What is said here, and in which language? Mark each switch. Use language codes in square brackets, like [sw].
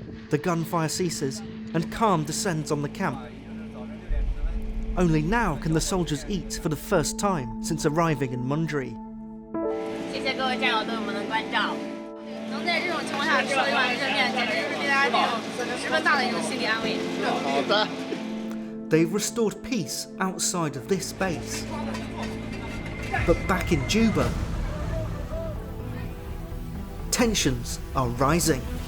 [en] The gunfire ceases and calm descends on the camp. Only now can the soldiers eat for the first time since arriving in Mundri. [zh] 谢谢各位战友对我们的关照，能在这种情况下吃到一碗热面，简直是对大家这种十分大的一种心理安慰。好的。 [en] They've restored peace outside of this base. But back in Juba, tensions are rising.